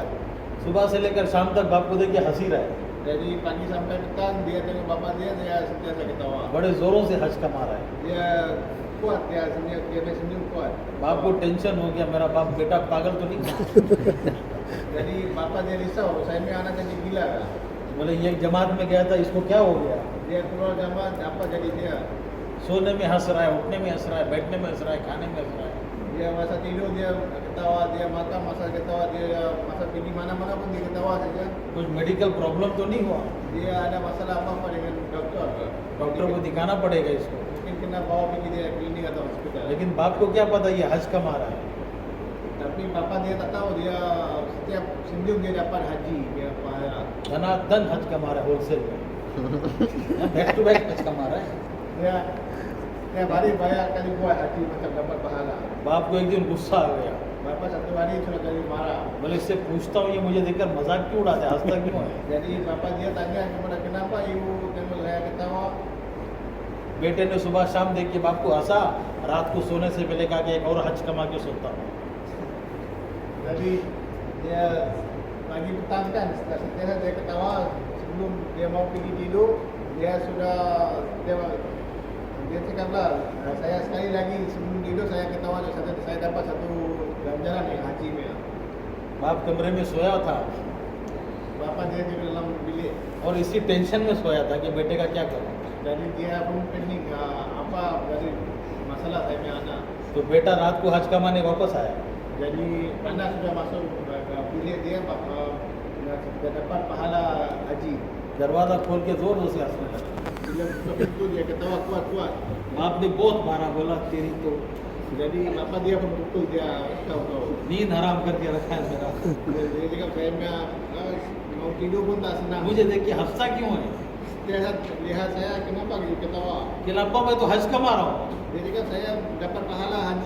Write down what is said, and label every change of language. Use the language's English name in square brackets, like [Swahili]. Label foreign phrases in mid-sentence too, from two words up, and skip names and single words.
[Hindi] सुबह से लेकर शाम तक बाप को देख के हंसी रहा है, [Malay] Dari pagi sampai petang dia tengok bapa dia sentiasa ketawa. [Hindi] बड़े जोरों से हज कमा रहा है। [Malay] Dia kuat, dia senyum kuat. [Hindi] बाप को टेंशन हो गया, मेरा बाप बेटा पागल तो नहीं। [Malay] Jadi bapa dia risau, saya ni anak jadi gila kah? [Hindi] बोले ये जमात में गया था, इसको क्या हो गया? [Malay] Dia keluar jamaah, apa jadi dia? [Hindi] सोने में हंस रहा है, उठने में हंस रहा है, बैठने में हंस रहा है, खाने में हंस रहा है। [Malay] Dia masa tidur dia ketawa, dia makan masa ketawa, dia masa pergi mana-mana pun dia ketawa saja. [Hindi] कुछ [English] medical problem [Hindi] तो नहीं हुआ? [Malay] Dia ada masalah apa-apa dengan doktor ke? [Hindi] डॉक्टर को दिखाना पड़ेगा इसको। [Malay] Mungkin kena bawa pergi dia klinik atau hospital. [Hindi] लेकिन बाप को क्या पता ये हज कमा रहा है। [Malay] Tapi bapa dia tak tahu, dia setiap senyum dia dapat haji, dia pahala. [Hindi] धनाधन हज कमा रहा है होलसेल में, [English] back to back [Hindi] हज कमा रहा है। [Malay] Dia setiap hari banyak kali buat haji macam dapat pahala. [Hindi] बाप को एक दिन गुस्सा आ गया, [Malay] Bapa satu hari sudah kali marah. [Hindi] बोले इससे पूछता हूँ ये मुझे देखकर मजाक क्यों उड़ाता है, हंसता क्यों है? [Malay] Jadi bapa dia tanya kepada kenapa ibu tengok saya ketawa. [Hindi] बेटे ने सुबह शाम देख के बाप को हंसा, रात को सोने से पहले कहा कि एक और हज कमा के सोता हूँ। [Malay] Jadi dia pagi petang kan setelah dia ketawa sebelum dia mau pergi tidur dia cakaplah saya sekali lagi sebelum tidur saya ketawa saya dapat satu ganjaran yang haji ni. [Hindi] बाप कमरे में सोया था [Malay] Bapa dia di dalam bilik. [Hindi] और इसी टेंशन में सोया था कि बेटे का क्या करूँ। [Malay] Jadi dia pun pening apa dari masalah saya punya anak. [Hindi] तो बेटा रात को हज कमाने वापस आया, [Malay] Jadi anak sudah masuk ke bilik dia sudah dapat pahala haji. [Hindi] दरवाज़ा खोल के जोर जोर से हंसने लगा। [Malay] Bila buka pintu dia ketawa kuat-kuat. [Hindi] बाप ने बहुत मारा, बोला तेरी तो [Malay] Jadi bapa dia pun pukul dia kau. [Hindi] नींद हराम करके रखा है मेरा। [Malay] Dia cakap saya punya mau tidur pun tak senang. [Hindi] मुझे देख के हंसता क्यों है? [Malay] Lihat saya kenapa gitu ketawa. [Hindi] खिलाफा मैं तो हज कमा रहा हूँ। [Malay] Dia cakap saya dapat pahala haji.